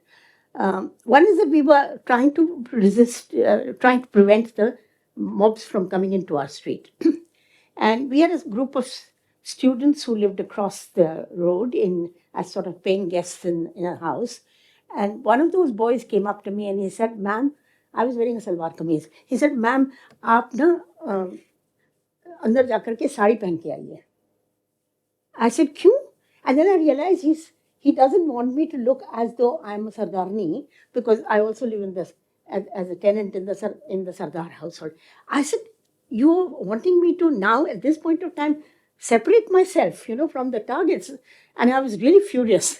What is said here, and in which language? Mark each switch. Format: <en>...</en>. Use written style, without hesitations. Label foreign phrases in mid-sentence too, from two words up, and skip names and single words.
<en>One is that we were trying to trying to prevent the mobs from coming into our street. And we had a group of students who lived across the road as sort of paying guests in a house. And one of those boys came up to me and he said, "Ma'am," I was wearing a</en> <hi>सलवार कमीज़.</hi> <en>He said, "Ma'am,</en> <hi>आप ना अंदर जाकर के साड़ी पहन के आइए."</hi> <en>I said, "Kyun?" And then I realized he doesn't want me to look as though I'm a Sardarni because I also live as a tenant in the Sardar household. I said, "You're wanting me to now at this point of time separate myself, from the targets," and I was really furious.</en>